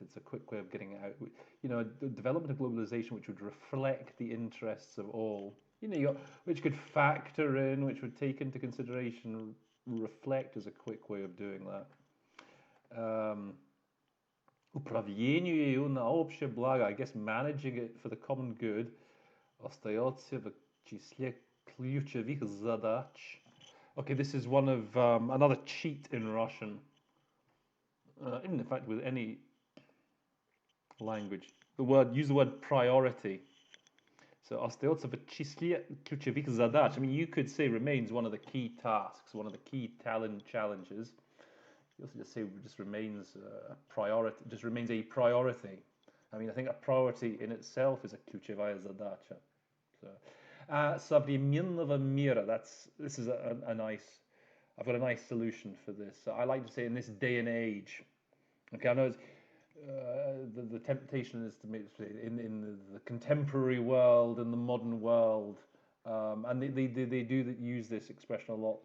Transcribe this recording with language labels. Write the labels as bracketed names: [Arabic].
[English] It's a quick way of getting it out. You know, the development of globalization which would reflect the interests of all. You know, which could factor in, which would take into consideration, reflect is a quick way of doing that. [Russian] Управлению ее на общее благо, [English] I guess managing it for the common good, [Russian] остается в числе ключевых задач. [English] Okay, this is one of another cheat in Russian. In fact, with any language, use the word priority. So [Russian] остается в числе ключевых задач. [English] I mean, you could say remains one of the key tasks, one of the key challenges. You also just say just remains a priority. Just remains a priority. I mean, I think a priority in itself is a [Russian] ключевая задача. [English] So, [Russian] современного мира. [English] This is a nice. I've got a nice solution for this. So I like to say in this day and age. Okay, I know the temptation is to make in the contemporary world, in the modern world, and they do use this expression a lot.